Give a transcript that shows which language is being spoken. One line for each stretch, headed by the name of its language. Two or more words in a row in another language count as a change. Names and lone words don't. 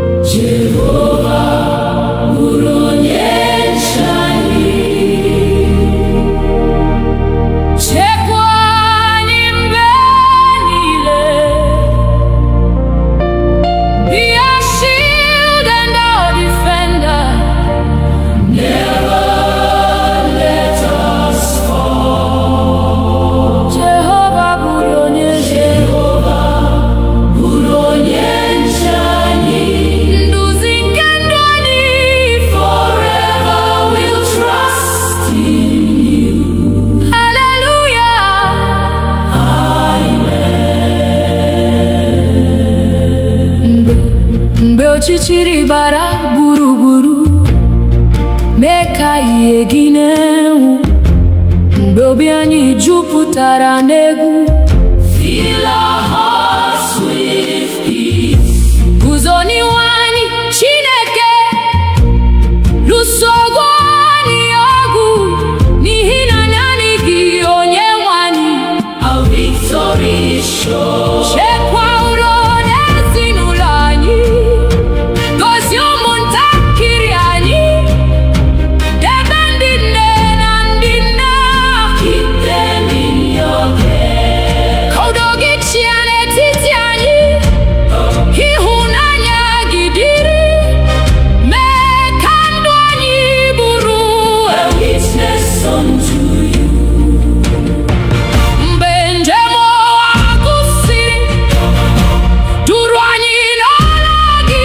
Igbo: Jehovah bụrụ onye nche anyị. Chekwa anyị mgbe niile.
English: Be our shield and our defender. Never let us fall.
Igbo: Jehovah bụrụ onye nche anyị. Nduzi nke ndụ anyị.
English: Forever we'll trust in you. Hallelujah.
Igbo: Mgbe ọchịchịrị gbara gburugburu, mee ka ihe gị na-enwu. Mgbe obi anyị jupụtara n'egwu,
English: fill our hearts with peace.
Igbo: Guzo n'ihu anyị, Chineke, lụso ọgụ anyị ọgụ, n'ihi na naanị gị Onyenwe anyị.
English: Our victory is sure.
Igbo: Chekwa udo n'ezinụlọ anyị. Gọzie ụmụntakịrị anyị. Debe ndị nne na ndị nna.
English: Keep them in your care.
Igbo: Ka udo gị chịa n'etiti anyị. Ịhụnanya gị dịrị. Mee ka ndụ anyị bụrụ
English: a witness unto you.
Igbo: Mgbe njem ụwa gwụsịrị, duru anyị n'ọrụ gị.